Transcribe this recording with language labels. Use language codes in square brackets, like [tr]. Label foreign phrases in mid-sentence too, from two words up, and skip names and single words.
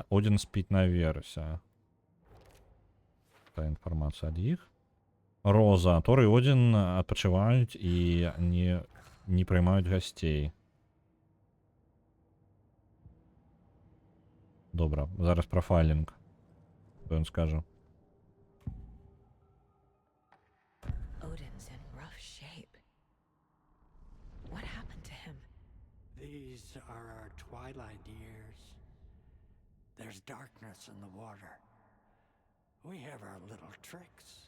[be] Один спіць наверсе. Та інфармацыя ад іх. Роза. Тор і Один адпачываюць і не прыймаюць гасцей. Добра, зараз профайлінг. Што ён скажа? [en] Odin's in rough shape. What happened to him? These are our twilight years. There's darkness in the water. We have our little tricks.